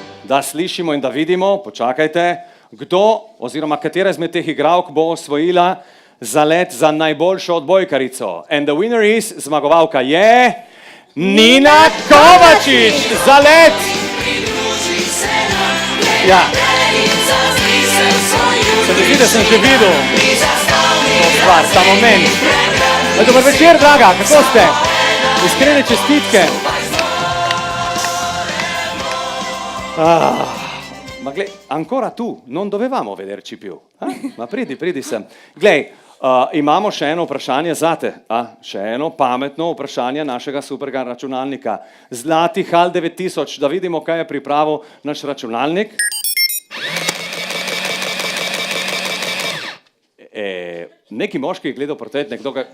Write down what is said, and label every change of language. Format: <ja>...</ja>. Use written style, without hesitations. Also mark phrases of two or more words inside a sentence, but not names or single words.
<sl>da slišimo in da vidimo, počakajte, kdo oziroma katera izmed teh igralk bo osvojila zalet za najboljšo odbojkarico.</sl> <en>And the winner is,</en> <sl>zmagovalka je Nina Kovačič, zalet! Ja. Se mi zdi, da sem že videl to stvar, ta moment.</sl> <hr>Dobar večer, draga, kako ste? Iskrene čestitke.</hr> <sl>Ma gled,</sl> <it>ancora tu, non dovevamo vederci più.</it> <sl>Ma pridi sem. Glej, imamo še eno vprašanje zate. Še eno pametno vprašanje našega superga računalnika. Zlati HAL 9000, da vidimo, kaj je pripravil naš računalnik. Neki moški je gledal portret, nekdo ga...</sl>